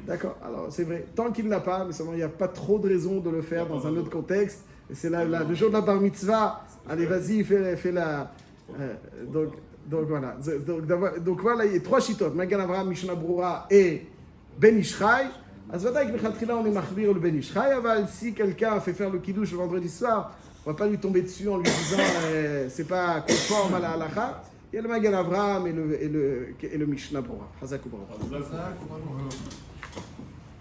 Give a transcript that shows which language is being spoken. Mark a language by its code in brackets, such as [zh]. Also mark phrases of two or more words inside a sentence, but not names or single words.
[fr] D'accord, alors c'est vrai. Tant qu'il ne l'a pas, mais seulement il n'y a pas trop de raison de le faire dans un autre contexte. Et c'est là, le jour de la bar mitzvah, allez vas-y, fais la... Donc voilà. Donc voilà, il y a 3 chitotes, Magan Avraham, Mishnah Berurah et Ben Ishraï. [he] אז ודאי כמלכתחילה [fr] on est מחביר le Ben Ishraï, אבל si quelqu'un fait faire le kiddush le vendredi soir, on ne va pas lui tomber dessus en lui disant c'est pas conforme à la halakha. Il y a le Magan Avraham et le Mishnah Berurah. [he] חזק וברוך.